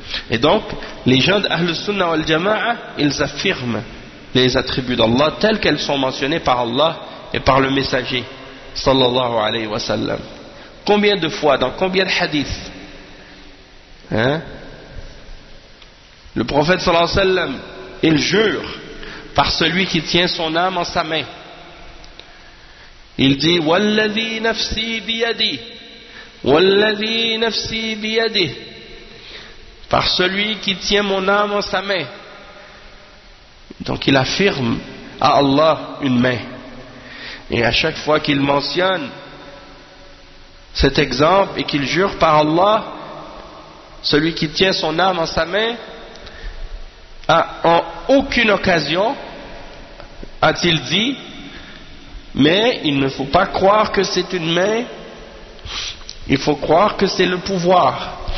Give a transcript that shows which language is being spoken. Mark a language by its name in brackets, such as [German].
[French] Et donc, les gens d'Ahl Sunnah wal Jama'ah, ils affirment les attributs d'Allah tels qu'elles sont mentionnées par Allah et par le messager, sallallahu alayhi wa sallam. Combien de fois, dans combien de hadiths, le prophète sallallahu alayhi wa sallam, il jure par celui qui tient son âme en sa main. Il dit, [Arabic] وَالَّذِي نَفْسِي بِيَدِي وَالَّذِي نَفْسِي بِيَدِي. [French] Par celui qui tient mon âme en sa main. Donc il affirme à Allah une main. Et à chaque fois qu'il mentionne cet exemple et qu'il jure par Allah, celui qui tient son âme en sa main, en aucune occasion a-t-il dit, mais il ne faut pas croire que c'est une main, il faut croire que c'est le pouvoir.